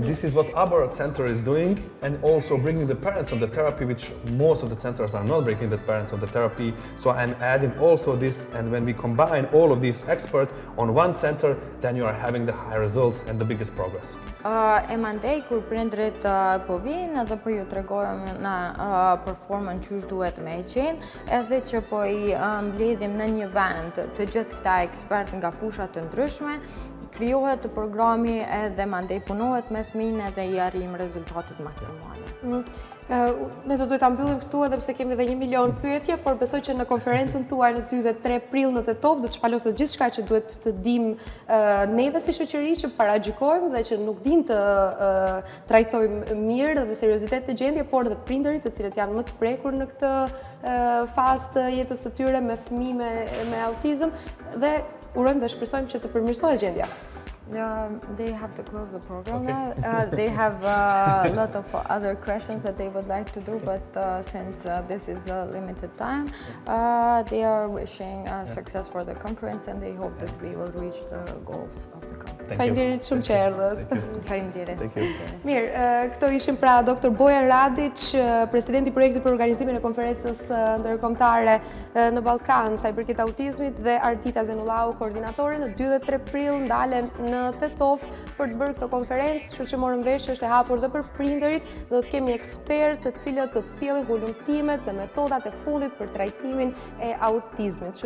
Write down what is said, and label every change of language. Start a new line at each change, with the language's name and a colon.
English: And this is what our center is doing, and also bringing the parents on the therapy, which most of the centers are not bringing the parents on the therapy. So I'm adding also this, and when we combine all of these experts on one center, then you are having the high results and the biggest progress.
Albanian: E mandej kur prindrit po vinë edhe po ju tregojmë na performën çush duhet me qenë, edhe që po I mbledhim në një vend të gjithë këta ekspert nga fusha të ndryshme, krijohet programi edhe mandej punohet me fëmin edhe I arrim rezultatet maksimale. Ne do ta mbyllim këtu edhe pse kemi edhe 1 milion pyetje, por besoj që në konferencën tuaj në 2 dhe 3 prill në Tetov do të shpalosë gjithçka që duhet të dim neve si shoqëri që paragjykojmë dhe që nuk dim të trajtojmë mirë dhe me seriozitet të gjendje, por edhe prindërit të cilët janë më të prekur në këtë fazë të jetës së tyre me fëmijë me autizëm dhe urojmë dhe shpresojmë që të përmirësohet gjendja.
English: They have to close the program now. They have a lot of other questions that they would like to do, but since this is the limited time, they are wishing success for the conference and they hope that we will reach the goals of the conference.
Albanian: Faleminderit shumë që erdhët. Faleminderit. Mirë, këto ishin pra Dr. Bojan Radić, presidenti I projektit për organizimin e konferencës ndërkombëtare në Ballkan sa I përket autizmit, dhe Ardita Zenullau, koordinatore. Në 2 dhe 3 prill ndalen në Tetov për të bërë këtë konferencë, kështu që morëm vesh është e hapur dhe për prindërit, dhe do të kemi ekspertë të cilët do të sjellin volumtimet dhe metodat e fundit për trajtimin e autizmit.